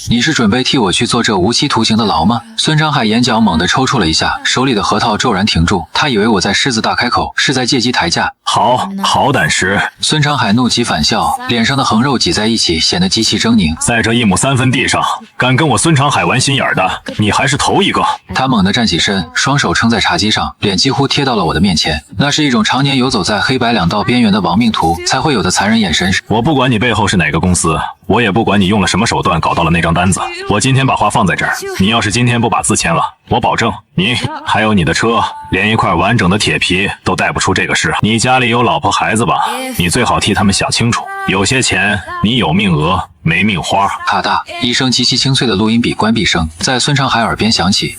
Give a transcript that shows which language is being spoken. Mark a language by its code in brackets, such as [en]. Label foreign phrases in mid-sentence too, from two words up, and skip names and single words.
[zh] 你是準備替我去做這無期徒刑的牢嗎？孫長海眼角猛地抽搐了一下，手裡的核桃骤然停住，他以為我在獅子大開口，是在借機抬價。好膽識！孫長海怒極反笑，臉上的橫肉擠在一起，顯得極其猙獰。在這1畝3分地上，敢跟我孫長海玩心眼的，你還是頭一個。他猛地站起身，雙手撐在茶几上，臉幾乎貼到了我的面前。那是一種常年游走在黑白2道邊緣的亡命徒才會有的殘忍眼神。我不管你背後是哪個公司，我也不管你用了什麼手段搞到了那張單子。我今天把話放在這兒，你要是今天不把字簽了，我保證你還有你的車，連一塊完整的鐵皮都帶不出這個市。你家裡有老婆孩子吧？你最好替他們想清楚，有些錢你有命訛， 沒命花。咔嗒一聲極其清脆的錄音筆關閉聲在孫長海耳邊響起。